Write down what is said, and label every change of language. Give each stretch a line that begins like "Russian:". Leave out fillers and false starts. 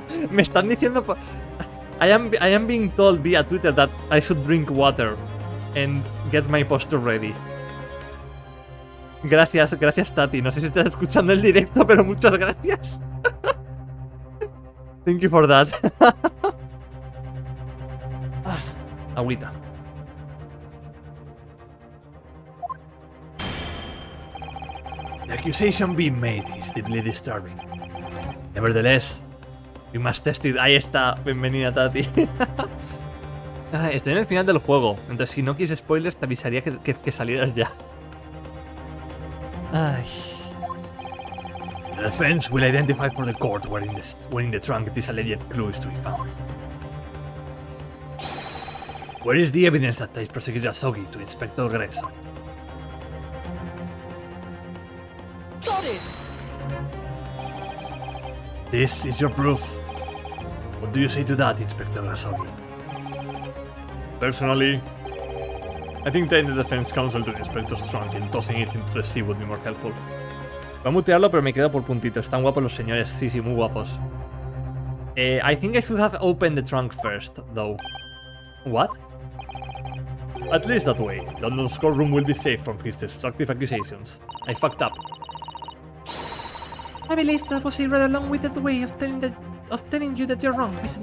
Spanish: Me están diciendo
English: I am being told via Twitter that I should drink water and get my posture ready.
Spanish: Gracias Tati. No sé si estás escuchando el directo, pero muchas gracias.
English: Thank you for that.
Spanish: Agüita.
English: The accusation being made is deeply disturbing. Nevertheless, we must test it.
Spanish: Ahí está. Bienvenida, Tati. Estoy en el final del juego, entonces si no quieres spoilers te avisaría que salieras ya. Ay.
English: The defense will identify for the court where in the trunk this alleged clue is to be found. Where is the evidence that ties Prosecutor Asogi to Inspector Gregson? Got it! This is your proof. What do you say to that, Inspector Asogi? Personally, I think tying the defense counsel to the Inspector's trunk and tossing it into the sea would be more helpful.
Spanish: Voy a mutearlo, pero me quedo por puntitos. Están guapos los señores. Sí, muy guapos.
English: I think I should have opened the trunk first, though. What? At least that way, London's courtroom will be safe from his destructive accusations. I fucked up. I believe that was a rather long-winded way of telling you that you're wrong, Mr.